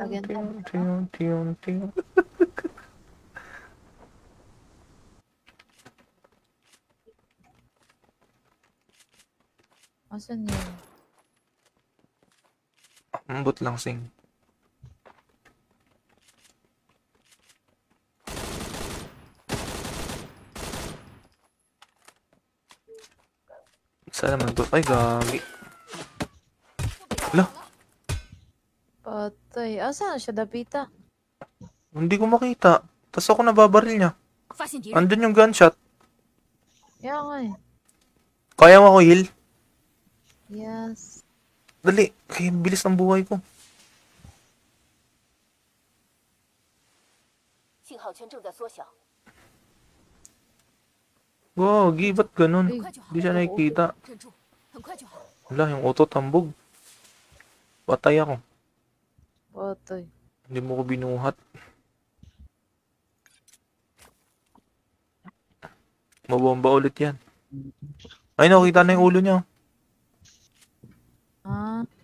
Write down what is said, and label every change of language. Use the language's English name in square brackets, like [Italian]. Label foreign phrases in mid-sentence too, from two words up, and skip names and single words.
[English] Again, ting ting ting ting. [Filipino] Asan yun? [Cebuano] Ambot lang sing. [Filipino] Isa naman to. Ay, gagi. Ala, Patay. Asan siya, Dapita? hindi ko makita. Tapos ako nababaril niya. [Chinese] 发现敌人， [Filipino] Andun yung gunshot. Kaya nga eh. Kaya mo ako heal? Yes. Dali. Kaya bilis ng buhay ko. [Chinese] 信号圈正在缩小， [Filipino] Gagi, ba't ganun? [Chinese] 很快就好 [Filipino] Hindi，siya nakikita. [Chinese] 镇住，很快就好。 [Filipino] Wala, yung auto tambog. Patay ako. Patay. Hindi mo ko binuhat. Mabomba ulit yan. Ay, nakita na yung ulo niya. Ah,